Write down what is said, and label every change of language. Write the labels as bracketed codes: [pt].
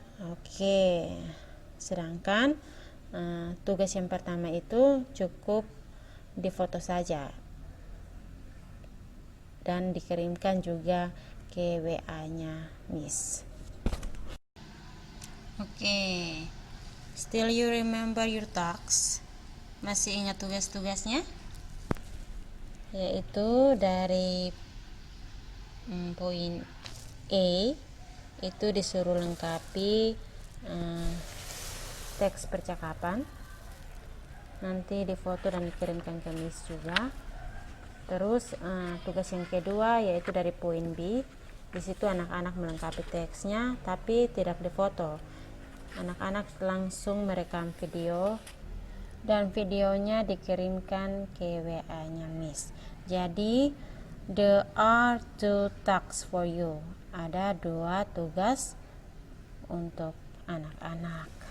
[id] Oke, sedangkan tugas yang pertama itu cukup difoto saja dan dikirimkan juga ke WA-nya Miss. [en] Oke, still you remember your tasks? [id] Masih ingat tugas-tugasnya? Yaitu dari poin A itu disuruh lengkapi teks percakapan, nanti difoto dan dikirimkan ke Miss juga. Terus tugas yang kedua yaitu dari poin B, di situ anak-anak melengkapi teksnya tapi tidak difoto. Anak-anak langsung merekam video dan videonya dikirimkan ke WA-nya Miss. Jadi [en] there are 2 tasks for you. [id] Ada 2 tugas untuk anak-anak.